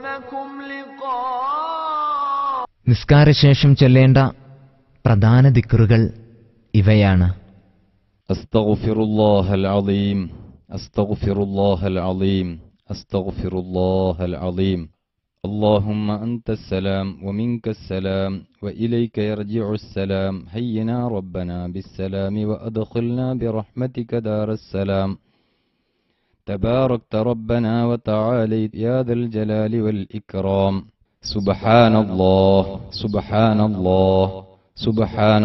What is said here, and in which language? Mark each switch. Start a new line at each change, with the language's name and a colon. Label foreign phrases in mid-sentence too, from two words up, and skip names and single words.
Malayalam: നിസ്കാരശേഷം ചൊല്ലേണ്ട പ്രധാന ദിക്റുകൾ ഇവയാണ്:
Arabic: أستغفر الله العليم أستغفر الله العليم أستغفر الله العليم اللهم أنت السلام ومنك السلام وإليك يرجع السلام هينا ربنا بالسلام وأدخلنا برحمتك دار السلام تباركت ربنا وتعاليت يا ذا الجلال والإكرام سبحان الله سبحان الله سبحان